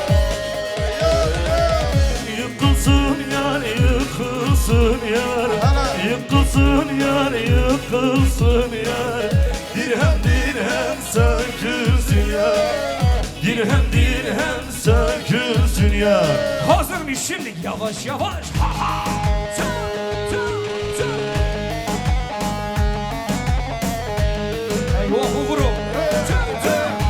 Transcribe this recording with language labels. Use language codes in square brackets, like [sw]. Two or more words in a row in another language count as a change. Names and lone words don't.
[tr] Yıkılsın yar, yıkılsın yar. Yıkılsın yar, yıkılsın yar. Dirhem dirhem sökülsün yar. Dirhem dirhem sökülsün yar. Hazır mıyız şimdi? Yavaş yavaş. Ha ha. Tı, tı, tı. Eyvah bu grup. Tı, tı.